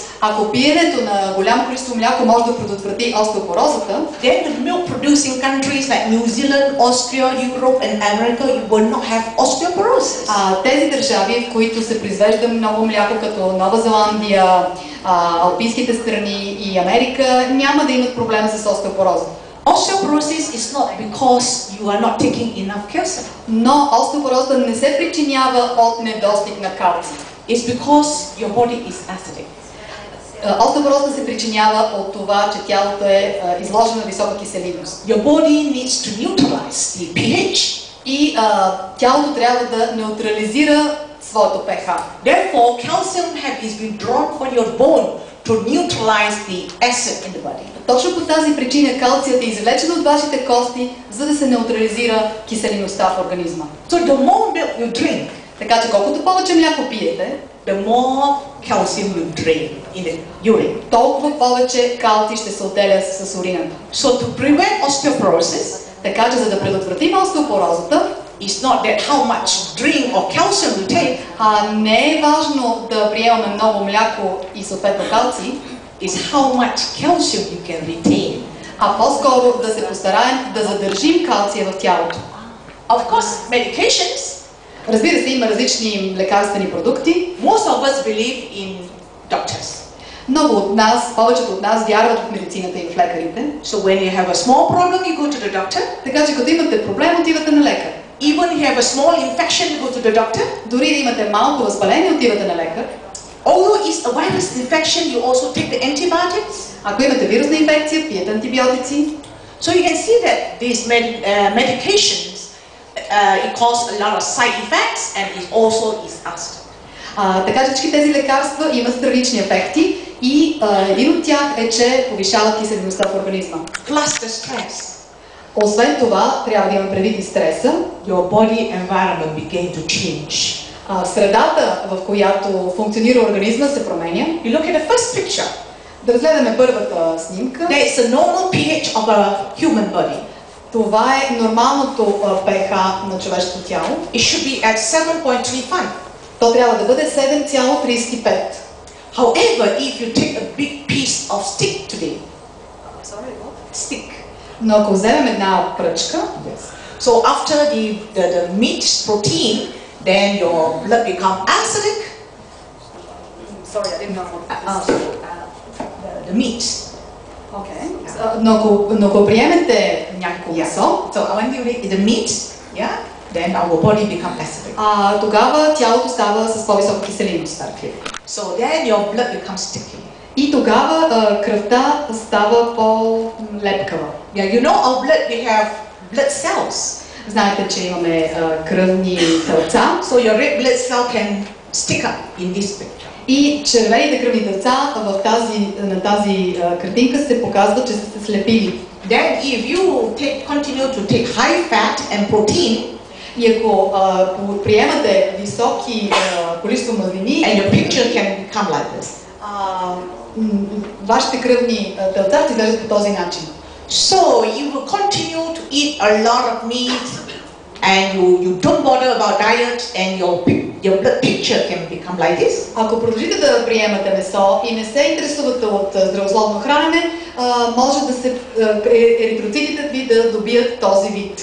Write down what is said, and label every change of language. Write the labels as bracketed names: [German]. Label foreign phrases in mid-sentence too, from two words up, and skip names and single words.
[Bulgarian] ако пиенето на голямо количество мляко може да предотврати остеопорозата, [English] then the milk producing countries like New Zealand, Austria, Europe and America will not have osteoporosis. [Bulgarian] Тези държави, в които се произвежда много мляко, като Нова Зеландия, алпийските страни и Америка, няма да имат проблем с остеопороза. [English] Osteoporosis is not because you are not taking enough calcium. [Bulgarian] Но остеопорозата не се причинява от недостиг на калций. [English] It's because your body is acidic. [Bulgarian] Остеопорозата се причинява от това, че тялото е изложено на висока киселинност. [English] Your body needs to neutralize the pH. [Bulgarian] И тялото трябва да неутрализира своето pH. [English] Therefore, calcium is withdrawn from your bone to neutralize the acid in the body. [Bulgarian] Точно по тази причина калцият е извлечен от вашите кости, за да се неутрализира киселиността в организма. [English] So the more milk you drink, [Bulgarian] така че колкото повече мляко пиете, [English] the more calcium you drain in the urine. [Bulgarian] Толкова повече калций ще се отделя с урината. [English] So to prevent osteoporosis, [Bulgarian] така че за да предотвратим остеопорозата, [English] it's not that how much drink or calcium you take. [Bulgarian] Не е важно да приемаме много мляко и съответно калций, [English] is how much calcium you can retain. [Bulgarian] По-скоро да се постараем да задържим калция в тялото. [English] Of course, medications. [Bulgarian] Разбира се, има различни лекарствени продукти. [English] Most of us believe in doctors. [Bulgarian] Много от нас, повечето от нас вярват в медицината и в лекарите. [English] So when you have a small problem, you go to the doctor. [Bulgarian] Така че като имате проблем, отивате на лекар. [English] Even if you have a small infection, you go to the doctor. [Bulgarian] Дори да имате малко възпаление, отивате на лекар. [English] Although it's a virus infection, you also take the antibiotics. [Bulgarian] Ако имате вирусна инфекция, пиете антибиотици. [English] So you can see that these medications it causes a lot of side effects and it also is acidic. [Bulgarian] Така че всички тези лекарства имат странични ефекти и един от тях е, че повишават киселиността в организма. [English] Plus the stress. [Bulgarian] Освен това, трябва да имаме предвид и стреса. [English] Your body environment begin to change. [Bulgarian] Средата, в която функционира организма, се променя. [English] You look at the first picture. [Bulgarian] Да разгледаме първата снимка. [English] There is a normal pH of a human body. [Bulgarian] Това е нормалното pH на човешкото тяло. [English] It should be at 7.35. [Bulgarian] То трябва да бъде 7,35. [English] However, if you take a big piece of stick today, stick. [Bulgarian] Но ако вземем една пръчка, [English] So after the meat protein, then your blood become acidic. Sorry, I didn't know. The meat. Okay. [Bulgarian] Но ако приемете някакво месо, [English] So when you eat the meat, yeah, then our body become acidic. [Bulgarian] Тогава тялото става с по-висока киселинност. [English] So then your blood becomes sticky. [Bulgarian] И тогава кръвта става по-лепкава. [English] Yeah, you know our blood, we have blood cells. [Bulgarian] Знаете, че имаме кръвни тълца. [English] So your red blood cell can stick up in this picture. [Bulgarian] И червените кръвни тълца на тази картинка се показва, че са се слепили. [English] Then if you continue to take high fat and protein, [Bulgarian] и ако приемате високи количество мазнини, [English] and your picture can become like this. [Bulgarian] Вашите кръвни тълца ще изглеждат по този начин. [English] So you will continue to eat a lot of meat, and you don't bother about diet, and your blood picture can become like this. [Bulgarian] Ако продължите да приемате месо и не се интересувате от здравословно хранене, може да се еритроцитите ви да добият този вид.